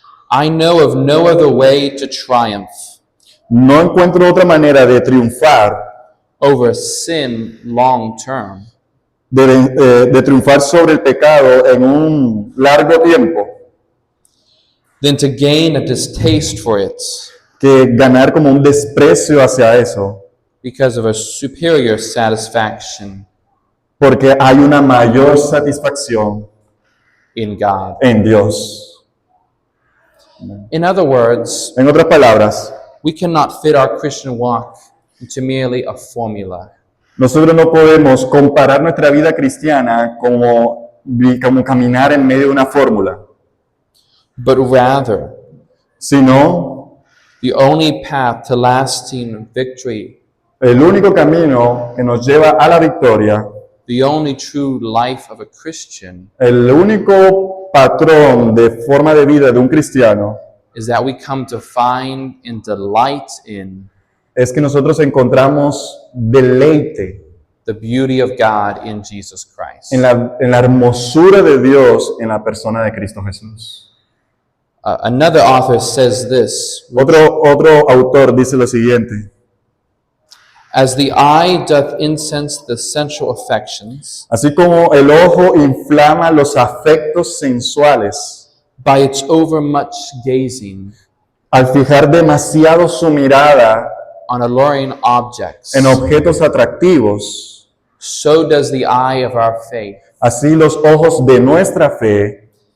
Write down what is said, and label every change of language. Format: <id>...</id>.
<en>I know of no other way to triumph</en> <es>no encuentro otra manera de triunfar,</es> <en>over sin long term</en> <es>de triunfar sobre el pecado en un largo tiempo,</es> <en>than to gain a distaste for it</en> <es>que ganar como un desprecio hacia eso,</es> <en>because of a superior satisfaction</en> <es>porque hay una mayor satisfacción</es> <en>in God.</en> <es>en Dios.</es> <en>In other words,</en> <es>En otras palabras,</es> <en>we cannot fit our Christian walk into merely a formula.</en> <es>nosotros no podemos comparar nuestra vida cristiana como caminar en medio de una fórmula,</es> <en>But rather,</en> <es>sino</es> <en>the only path to lasting victory,</en> <es>el único camino que nos lleva a la victoria,</es> <en>the only true life of a Christian,</en> <es>el único patrón de forma de vida de un cristiano,</es> <en>is that we come to find and delight in</en> <es>es que nosotros encontramos deleite</es> <en>the beauty of God in Jesus Christ.</en> <es>en la hermosura de Dios en la persona de Cristo Jesús.</es> <en>Another author says this:</en> <es>Otro autor dice lo siguiente:</es> <en>as the eye doth incense the sensual affections</en> <es>así como el ojo inflama los afectos sensuales</es> <en>by its overmuch gazing</en> <es>al fijar demasiado su mirada</es> <en>on alluring objects,</en> <es>en objetos atractivos,</es> <en>so does the eye of our faith</en> <es>así los ojos de nuestra fe</es>